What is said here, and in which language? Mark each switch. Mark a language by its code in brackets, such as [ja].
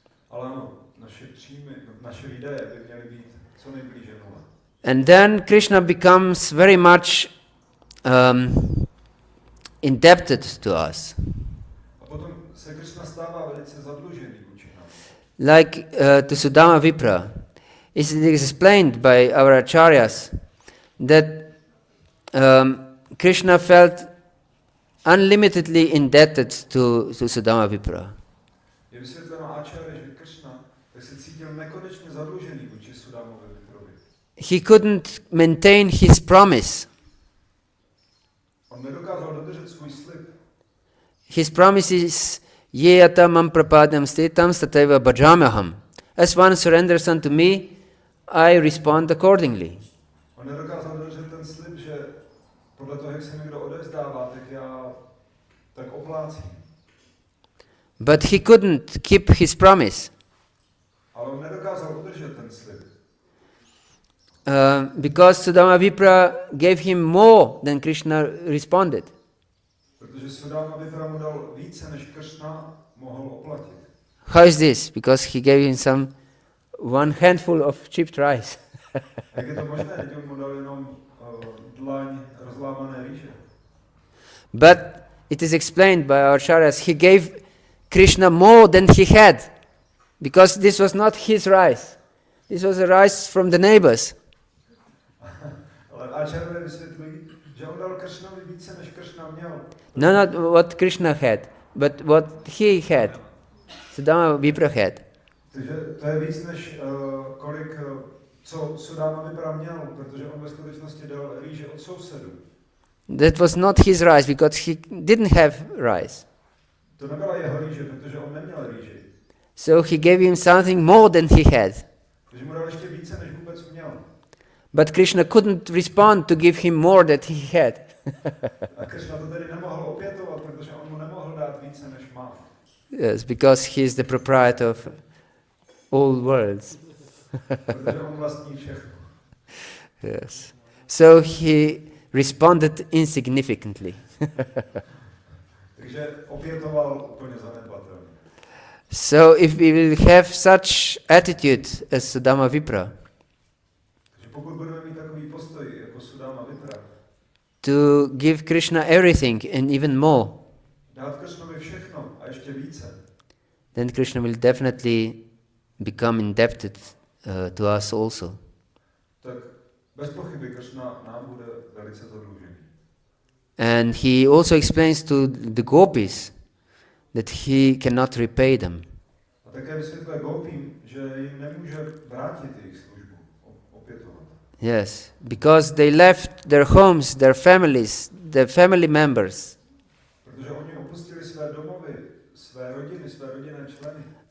[cs] Ale ano, naše příjmy, naše výdaje by měly být co nejblíže nule. [en] And then Krishna becomes very much indebted to us. [cs] A potom se Kršna stává velice zadlužený vůči nám. [en] Like to Sudama Vipra. It is explained by our acharyas that Krishna felt unlimitedly indebted to Sudama Vipra. [cs] Je vysvětleno Acharya, že Kršna tak se cítil nekonečně zadlužený vůči Sudamovi Viprovi. [en] He couldn't maintain his promise. [cs] On nedokázal dodržet svůj slib. [en] His promise is [sa] Yeyata mam prapadam stetam stataiva bhajamaham. [en] As one surrenders unto me, I respond accordingly. [cs] On nedokázal dodržet ten slib, že podle toho, jak se někdo odevzdává, tak já tak oplácím. [en] But he couldn't keep his promise. [cs] Ale on nedokázal udržet ten slib. [en] Because Sudama Vipra gave him more than Krishna responded. [cs] Protože Sudama Vipra mu dal více, než Kršna mohl oplatit. [en] How is this? Because he gave him one handful of chipped rice. [cs] Jak je to možné, že on mu dal jenom dlaň rozlámané rýže? [en] But it is explained by our acharyas, he gave Krishna more than he had. Because this was not his rice. This was a rice from the neighbors. [cs] Ale Acharya vysvětlí, že on dal Kršnovi více, než Kršna měl. [en] No, not what Krishna had, but what he had. Sudama Vipra had. [cs] Takže to je víc, než kolik, co Sudama Vipra měl, protože on ve skutečnosti dal rýže od sousedů. [en] That was not his rice, because he didn't have rice. [cs] To nebyla jeho rýže, protože on neměl rýži. [en] So he gave him something more than he had. [cs] Takže mu dal ještě více, než vůbec měl. [en] But Krishna couldn't respond to give him more than he had. [cs] A Kršna to tedy nemohl opětovat, protože on mu nemohl dát více, než má. [en] Yes, because he is the proprietor of all worlds. [cs] Protože on vlastní všechno. [en] Yes. So he responded insignificantly. [cs] Takže opětoval úplně zanedbatelně. [en] So if we will have such attitude as Sudama Vipra, [cs] Takže pokud budeme mít takový postoj jako Sudama Vipra, [en] to give Krishna everything and even more, [cs] dát Kršnovi všechno a ještě více, [en] then Krishna will definitely become indebted to us also. [cs] tak bez pochyby Kršna nám bude velice zadlužený. [en] And he also explains to the gopis that he cannot repay them. [cs] A také vysvětluje gopím, že jim nemůže vrátit jejich službu, opětovat. [en] Yes, because they left their homes, their families, their family members. [cs] Protože oni opustili své domovy, své rodiny, své rodinné členy,